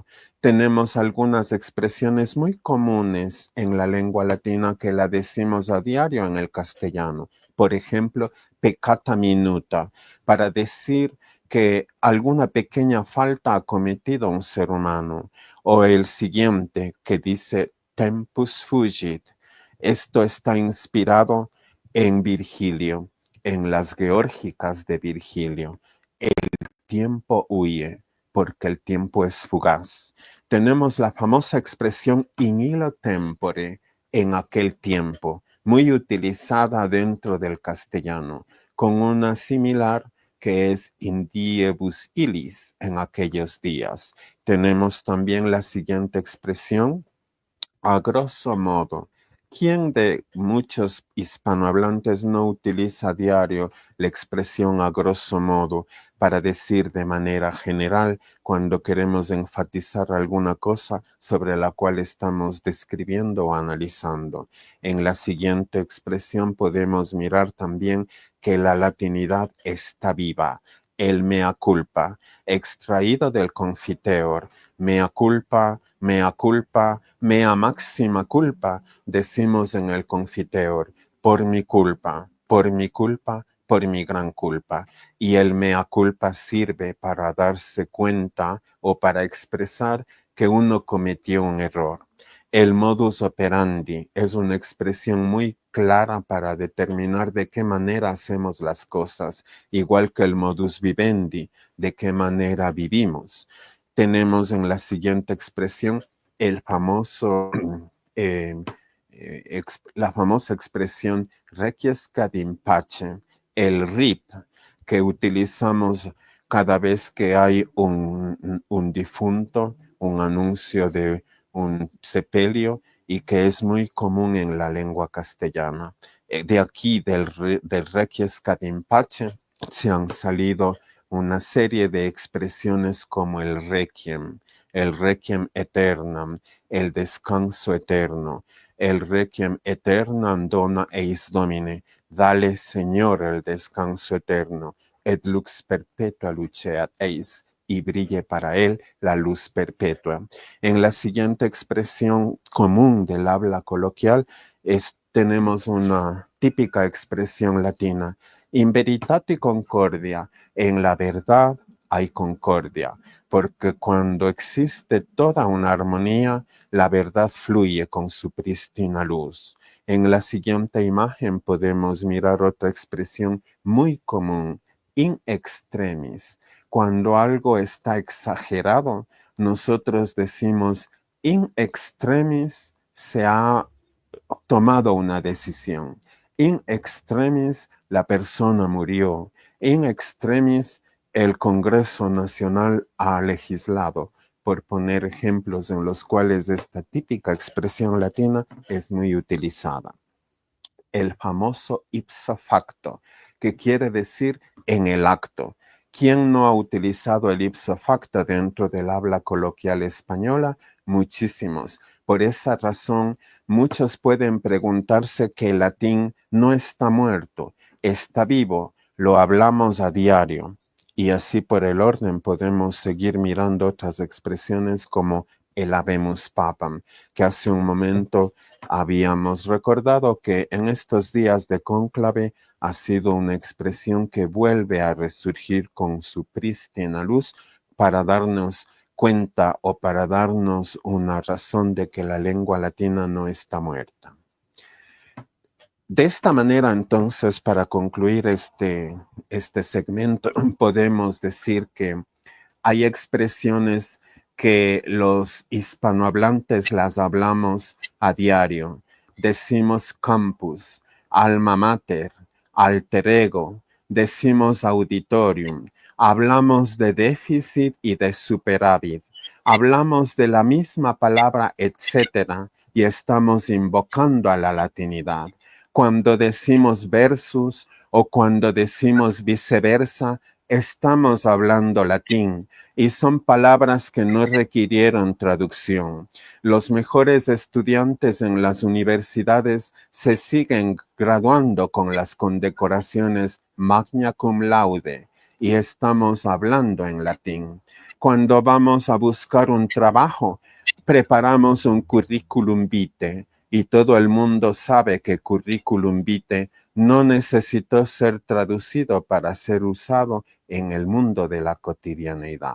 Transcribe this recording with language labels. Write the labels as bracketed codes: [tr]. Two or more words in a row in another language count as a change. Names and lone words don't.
[es] Tenemos algunas expresiones muy comunes en la lengua latina que la decimos a diario en el castellano. Por ejemplo, [la] peccata minuta, [es] para decir que alguna pequeña falta ha cometido un ser humano. O el siguiente que dice [la] tempus fugit. [es] Esto está inspirado en Virgilio, en las Geórgicas de Virgilio. El tiempo huye porque el tiempo es fugaz. Tenemos la famosa expresión [la] in illo tempore, [es] en aquel tiempo, muy utilizada dentro del castellano, con una similar que es [la] in diebus illis, [es] en aquellos días. Tenemos también la siguiente expresión, [la] a grosso modo. [es] ¿Quién de muchos hispanohablantes no utiliza a diario la expresión [la] a grosso modo [es] para decir de manera general cuando queremos enfatizar alguna cosa sobre la cual estamos describiendo o analizando? En la siguiente expresión podemos mirar también que la latinidad está viva. El [la] mea culpa, [es] extraído del Confiteor, [la] mea culpa, mea culpa, mea máxima culpa, [es] decimos en el Confiteor, por mi culpa, por mi culpa, por mi gran culpa. Y el [la] mea culpa [es] sirve para darse cuenta o para expresar que uno cometió un error. El [la] modus operandi [es] es una expresión muy clara para determinar de qué manera hacemos las cosas, igual que el [la] modus vivendi, [es] de qué manera vivimos. Tenemos en la siguiente expresión el famoso la famosa expresión [la] requiescat in pace, [es] el RIP, que utilizamos cada vez que hay un difunto, un anuncio de un sepelio, y que es muy común en la lengua castellana. De aquí, del [la] requiescat in pace, [es] se han salido una serie de expresiones como el [la] requiem aeternam, [es] el descanso eterno, el [la] requiem aeternam dona eis Domine, [es] dale Señor el descanso eterno, [la] et lux perpetua luceat eis, [es] y brille para él la luz perpetua. En la siguiente expresión común del habla coloquial tenemos una típica expresión latina, [la] in veritate concordia, [es] en la verdad hay concordia, porque cuando existe toda una armonía, la verdad fluye con su prístina luz. En la siguiente imagen podemos mirar otra expresión muy común, [la] in extremis. [es] Cuando algo está exagerado, nosotros decimos [la] in extremis [es] se ha tomado una decisión. [la] In extremis [es] la persona murió. [la] In extremis [es] el Congreso Nacional ha legislado, por poner ejemplos en los cuales esta típica expresión latina es muy utilizada. El famoso [la] ipso facto, [es] que quiere decir en el acto. ¿Quién no ha utilizado el [la] ipso facto [es] dentro del habla coloquial española? Muchísimos. Por esa razón, muchos pueden preguntarse que el latín no está muerto, está vivo, lo hablamos a diario. Y así por el orden podemos seguir mirando otras expresiones como el [la] habemus papam, [es] que hace un momento habíamos recordado que en estos días de cónclave ha sido una expresión que vuelve a resurgir con su prístina luz para darnos cuenta o para darnos una razón de que la lengua latina no está muerta. De esta manera, entonces, para concluir este segmento, podemos decir que hay expresiones que los hispanohablantes las hablamos a diario. Decimos campus, [la] alma mater, alter ego, [es] decimos auditorium, hablamos de déficit y de superávit, hablamos de la misma palabra, etcétera, y estamos invocando a la latinidad. Cuando decimos versus o cuando decimos viceversa, estamos hablando latín y son palabras que no requirieron traducción. Los mejores estudiantes en las universidades se siguen graduando con las condecoraciones [la] magna cum laude [es] y estamos hablando en latín. Cuando vamos a buscar un trabajo, preparamos un [la] curriculum vitae [es] y todo el mundo sabe que [la] curriculum vitae [es] no necesitó ser traducido para ser usado en el mundo de la cotidianeidad.